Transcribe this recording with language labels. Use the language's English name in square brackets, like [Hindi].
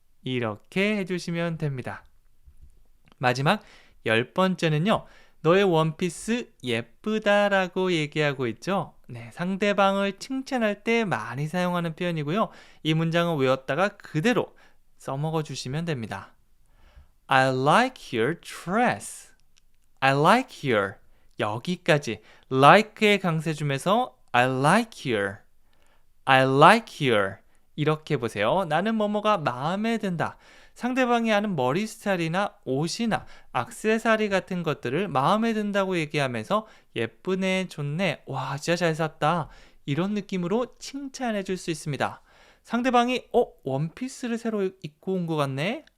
[Korean] 이렇게 해주시면 됩니다. 마지막 10번째는요. 너의 원피스 예쁘다라고 얘기하고 있죠. 네, 상대방을 칭찬할 때 많이 사용하는 표현이고요. 이 문장을 외웠다가 그대로 써먹어 주시면 됩니다. [English] I like your dress. I like your. [Korean] 여기까지 like의 강세줌에서 [English] I like your. I like your. [Korean] 이렇게 보세요. 나는 뭐뭐가 마음에 든다. 상대방이 하는 머리 스타일이나 옷이나 액세서리 같은 것들을 마음에 든다고 얘기하면서 예쁘네, 좋네, 와, 진짜 잘 샀다. 이런 느낌으로 칭찬해 줄 수 있습니다. 상대방이 원피스를 새로 입고 온 것 같네?